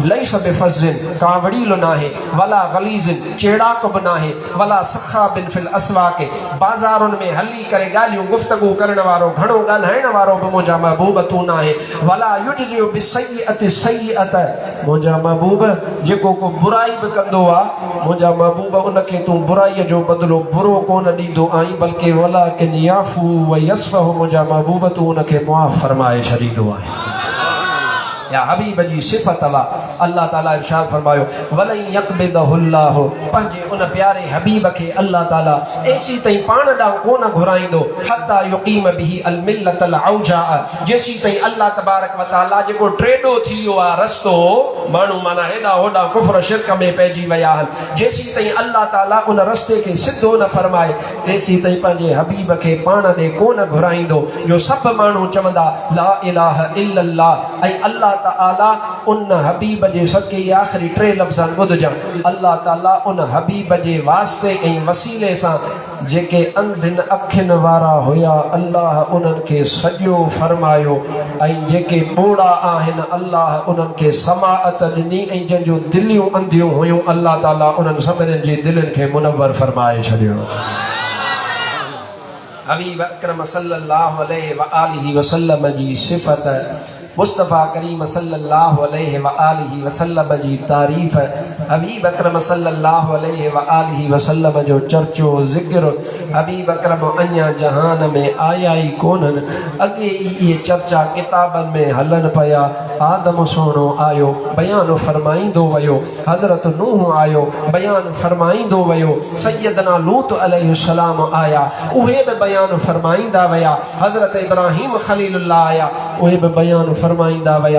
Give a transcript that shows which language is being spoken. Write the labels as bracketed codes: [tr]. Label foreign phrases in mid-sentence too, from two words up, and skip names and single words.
[ar] ليس بفظ, [sd] कावड़ीलो नाहे, [ar] ولا غليظ, [sd] चेड़ाक बि नाहे, [ar] ولا سخاب في الأسواق, [sd] बाज़ारुनि में हली करे ॻाल्हियूं गुफ़्तगू करण वारो, घणो ॻाल्हाइण वारो बि मुंहिंजा महबूब तूं नाहे। [ar] ولا يجزي بالسيئة السيئة, [sd] मुंहिंजा महबूब जेको को बुराई बि कंदो आहे मुंहिंजा महबूब उनखे तूं बुराईअ जो बदिलो बुरो कोन ॾींदो आहीं, बल्कि [ar] ولكن يعفو ويصفح, [sd] मुंहिंजा महबूब तूं उनखे मुआफ़ फरमाए छॾींदो आहे। या हबीब जी सिफ़त वा अल्लाह ताला इरशाद फरमायो, [ar] ولن يقبضه الله, [sd] पंहिंजे उन प्यारे हबीब खे अल्लाह ताला ऐसी ताईं पाण ॾांहुं कोन घुराईंदो, [ar] حتى يقيم به الملة العوجاء, [sd] जेसी ताईं [ar] الله تبارك وتعالى [sd] जेको ट्रेडो थी वियो आहे रस्तो, माण्हू माना हेॾा होॾा कुफ़र शिरक में पइजी विया आहिनि, जेसी ताईं अल्लाह ताला उन रस्ते खे सिधो न फरमाए तेसी ताईं पंहिंजे हबीब खे पाण ॾे कोन घुराईंदो। जो सभु माण्हू चवंदा [ar] لا إله إلا الله, [sd] ऐं अल्लाह ताला उन हबीब जे सदके आख़िरी टे लफ़्ज़ ॿुधजां, अल्लाह ताला उन हबीब जे वास्ते ऐं वसीले सां जेके अंधिन अखियुनि वारा हुया अल्लाह उन्हनि खे सॼो फरमायो, ऐं जेके ॿोड़ा आहिनि अल्लाह उन्हनि खे समाअत ॾिनी, ऐं जंहिंजूं दिलियूं अंधियूं हुयूं अल्लाह ताला उन्हनि सभिनीनि जी दिलनि खे मुनव्वर फरमाए छॾियो। हबीब अकरम [ar] صلى الله عليه وآله وسلم [sd] जी सिफ़त, मुस्तफ़ा करीम [ar] صلى الله عليه وآله وسلم [sd] जी तारीफ़, हबीब अकरम [ar] صلى الله عليه وآله وسلم [sd] जो चर्चो ज़िक्र, हबीब अकरम अञा जहान में आया ई कोन्हनि, अॻे ई इहे चर्चा किताबनि में हलनि पिया। आदम सोणो आयो बयानु फरमाईंदो वियो, हज़रत नूह आयो बयानु फरमाईंदो वियो, सैयदना लूत अलैहिस्सलाम आया उहे बि बयानु फरमाईंदा विया, हज़रत इब्राहीम ख़लीलुल्लाह आया उहे बि बयानु फरमाईंदा विया।